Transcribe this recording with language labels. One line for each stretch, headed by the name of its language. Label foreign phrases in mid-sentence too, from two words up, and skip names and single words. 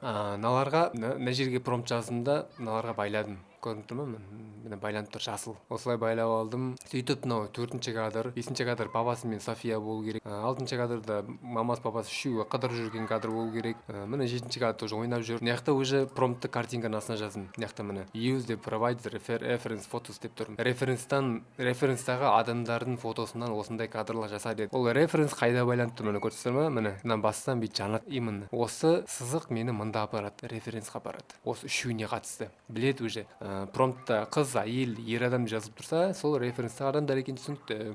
Kazakh: Мыналарға мына жерге промпт жаздым да, мыналарға байладым. Көрініп тұр ма? Міне байланып тұр, жасыл. Осылай байлап алдым. Сөйтіп мынау 4-ші кадр, 5-ші кадр папасы мен София болу керек. 6-ші кадрда мамасы, папасы үшеуі қыдырып жүрген кадр болу керек. Міне 7-ші кадр тоже ойнап жүр. Мына жақта уже промптты картинканың астына жаздым. Мына жақта міне use деп
English: provide reference photos
Kazakh: деп тұр. Референстағы адамдардың фотосынан осындай кадрлар жаса деді. Ол референс қайда байланып тұр, міне көрсетесіздер ма? Міне мына бастан бит жанат. Именно осы сызық мені мында апарады, референсқа апарады. Осы үшеуіне қатысты. Біледі уже. Промптта қыз, әйел, ер адам жазып тұрса, сол референсті адамдар екенін түсінікті.